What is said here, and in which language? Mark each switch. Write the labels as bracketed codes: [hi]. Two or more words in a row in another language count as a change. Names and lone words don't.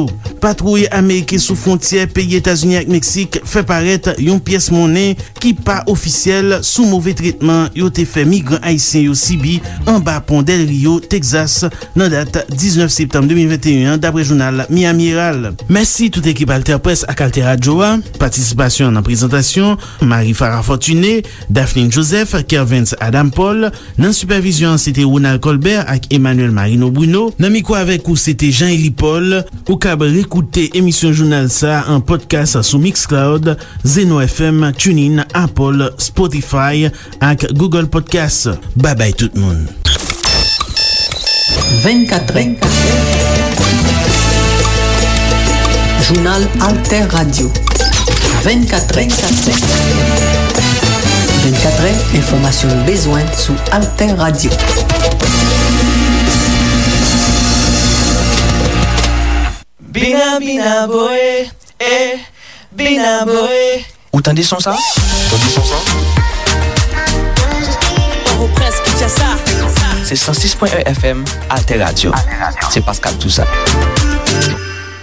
[ht] Patrouille Amerike sou frontier peyi Etats-Unis ak Meksik fe paret yon piyes monen ki pa ofisiel sou mauvais tretman yo te fe migran Haitien yo Sibi an ba pon Del Rio, Texas nan date 19 septembre 2021 dapre jounal Miami Herald. Merci tout ekip Alter Press ak Alter Radio. Participasyon nan prezentasyon Marie Farah Fortuné, Daphne Joseph, Kervins Adam Paul. Nan supervision c'était Ronald Colbert ak Emmanuel Marino Bruno. Nan mikro avek ou c'était Jean-Élie Paul. Ou kab rekoute emisyon jounal sa en podcast sou Mixcloud, Zeno FM, TuneIn, Apple, Spotify ak Google Podcast. Bye bye tout moun. 24è Jounal Alter Radio. 24è 24è, informasyon bezwen sou Alter Radio. Bina bina boe, bina boe. Ou tande son sa? C'est 106.1 FM Alter Radio. C'est Pascal Toussaint.